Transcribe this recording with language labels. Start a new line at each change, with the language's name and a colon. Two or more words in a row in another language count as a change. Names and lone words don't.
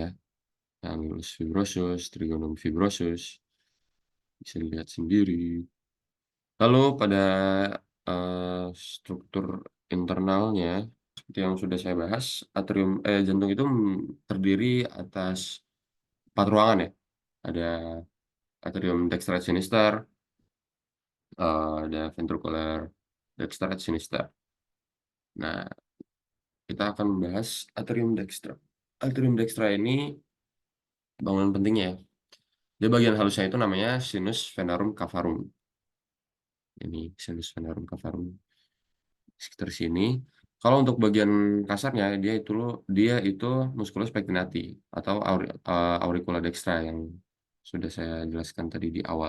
Latin: Anulus fibrosus, trigonum fibrosus
Indonesian: bisa dilihat sendiri. Lalu pada struktur internalnya seperti yang sudah saya bahas, jantung itu terdiri atas 4 ruangan ya. Ada
Latin: atrium dextra et sinister,
Indonesian: ada
Latin: ventricular dextra et sinister.
Indonesian: Nah, kita akan membahas
Latin: atrium dextra. Atrium dextra
Indonesian: ini bangunan pentingnya ya. Dia bagian halusnya itu namanya
Latin: sinus venarum cavarum.
Indonesian: Ini
Latin: sinus venarum cavarum
Indonesian: sekitar sini. Kalau untuk bagian kasarnya dia itu
Latin: musculus pectinati
Indonesian: atau
Latin: auricula dextra
Indonesian: yang sudah saya jelaskan tadi di awal.